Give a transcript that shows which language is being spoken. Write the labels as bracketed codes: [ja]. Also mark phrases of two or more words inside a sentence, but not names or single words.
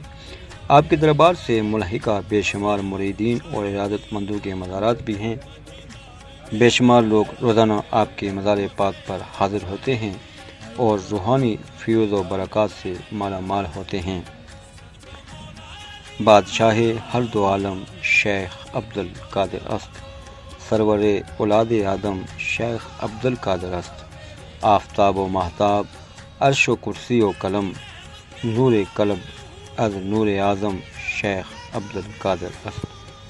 [ur] آپ کے دربار سے ملحقہ بے شمار مریدین اور ارادت مندوں کے مزارات بھی ہیں۔ بے شمار لوگ روزانہ آپ کے مزار پاک پر حاضر ہوتے ہیں اور روحانی فیوز و برکات سے مالا مال ہوتے ہیں۔ [fa] بادشاہ ہر دو عالم شیخ عبد القادر است، سرور اولاد آدم شیخ عبد القادر است۔ آفتاب و ماہتاب، عرش و کرسی و قلم، نور قلب از نور اعظم شیخ عبد القادر است۔